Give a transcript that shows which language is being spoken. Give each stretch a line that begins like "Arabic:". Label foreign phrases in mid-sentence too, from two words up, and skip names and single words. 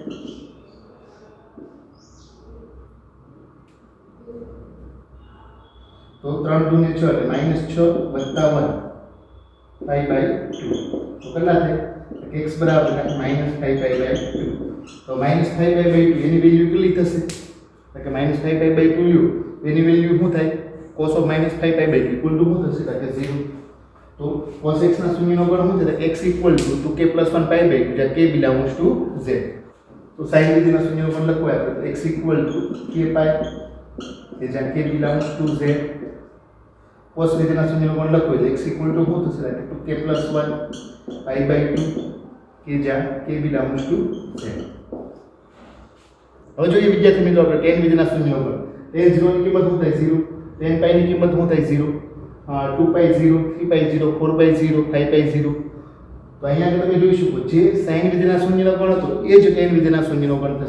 Gujarati: તો 3 દૂને 6 એટલે -6 + 1 π/2 તો કેટલા થાય કે x બરાબર -5π/2 તો -5π/2 એની વેલ્યુ કેટલી થશે કે -5π/2 લ્યો એની વેલ્યુ શું થાય cos of -5π/2
English: equal to
Gujarati: શું થશે કે 0. તો cos x ના શૂન્યનો ગણ શું થશે x = 2k + 1 π/2 જ્યાં
English: k belongs to z.
Gujarati: તો sin વિધેયના શૂન્યનો ગણ લખવા આપણે તો x = k π કે જ્યાં
English: k belongs to z.
Gujarati: cos વિધેયના શૂન્યનો ગણ લખવો એટલે x = શું થશે કે 2k + 1 π/2 કે જ્યાં
English: k belongs to z.
Gujarati: હવે જોઈએ વિદ્યાર્થી મિત્રો આપણે tan વિધેયના શૂન્યનો ગણ tan 0 ની કિંમત શું થાય 0, tan π ની કિંમત શું થાય 0, 2π0, 3π0, 4π0, 5π0. તો અહીંયા આગળ તમે જોઈ શકો જે sin વિધેયના શૂન્યનો ગણ હતો એ જ tan વિધેયના શૂન્યનો ગણ થશે.